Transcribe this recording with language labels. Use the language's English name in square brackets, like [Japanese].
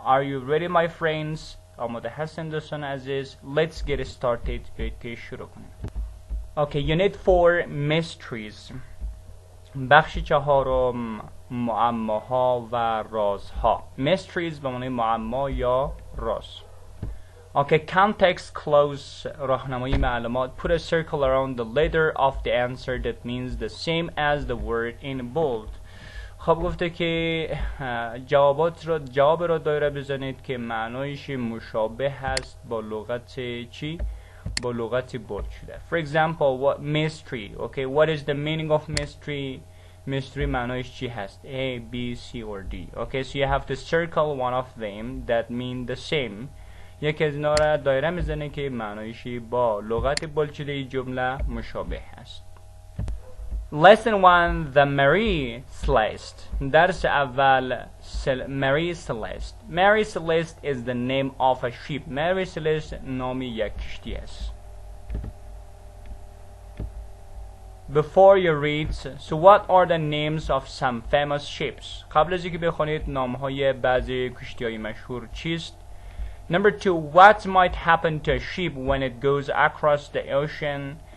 [English] Are you ready my friends؟ [Persian] آماده هستین دوستان عزیز؟ [English] Let's get started. [Persian] که شروع کنیم. [English] Okay, unit 4 mysteries. [Persian] بخش چهارم معماها و رازها. mysteries به معنی معما یا راز. [English] Okay, context clues [Persian] راهنمایی معلومات. [English] Put a circle around the letter of the answer that means the same as the word in bold. [Persian] خب گفته که جواب را دایره بزنید که معنایش مشابه هست با لغت چی؟ با لغت بولد شده. [English] For example, what mystery? Okay, what is the meaning of mystery? Mystery [Persian] معنایش چی هست؟ [English] A, B, C or D. Okay, so you have to circle one of them that mean the same. [Persian] یکی از اینا را دایره میزنه که معنایشی با لغت بولد شده جمله مشابه هست. [English] Lesson 1, the Mary Celeste. [Persian] درس اول [English] Mary Celeste. Mary Celeste is the name of a ship. [Persian] Mary Celeste نام یک کشتی است. [English] Before you read, so what are the names of some famous ships? [Persian] قبل از اینکه بخونید نامهای بعضی کشتی‌های مشهور چیست؟ [English] Number 2, what might happen to a ship when it goes across the ocean?